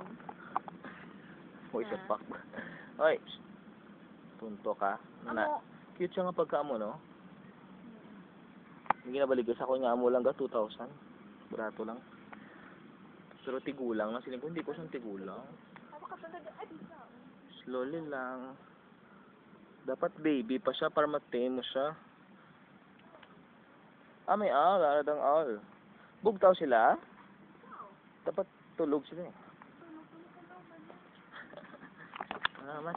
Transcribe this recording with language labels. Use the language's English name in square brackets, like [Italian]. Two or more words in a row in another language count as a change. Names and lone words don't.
[Hiligaynon] Hoy sa pak. Hoy. Tunto ka. Ano? Cute siya nga pagkaamo, no? Hindi nabalik sa ako nga amo lang ka 2,000. Barato lang. Pero tigulang na siling ko, hindi ko siyang tigulang. Slowly lang. Dapat baby pa siya para matay mo siya. May owl. Aladang owl. Bugtaw sila? Dapat tulog sila eh. Mas.